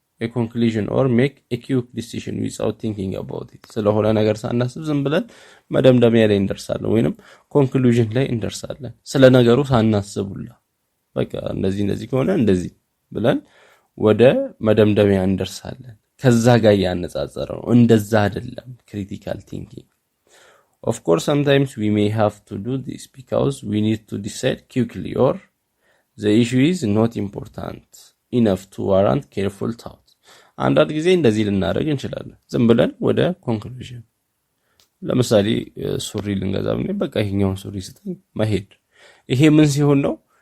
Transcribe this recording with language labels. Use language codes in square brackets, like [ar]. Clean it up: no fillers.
[en] a conclusion or make a quick decision without thinking about it [am] ስለሆነ ነገር ሳናስብ ዝም ብለን መደምደሚያ ላይ እንደርሳለን ወይንም ኮንክሉዥን ላይ እንደርሳለን ስለ ነገሩ ሳናስቡላ በቃ እንደዚህ ከሆነ እንደዚህ ብለን ወደ መደምደሚያ እንደርሳለን ከዛ ጋር ያነጻጸረው እንደዛ አይደለም critical thinking. [en] Of course sometimes we may have to do this because we need to decide quickly or the issue is not important enough to warrant careful thought. [am] አንዳንድ ጊዜ እንደዚህ ልናደርግ እንችላለን ዝም ብለን ወደ ኮንክሉዥን ለምሳሌ ሱሪ ልንገዛ ብለን በቃ ይሄኛውን ሱሪ ስጠኝ መሄድ ይሄ ምን ሲሆን ነው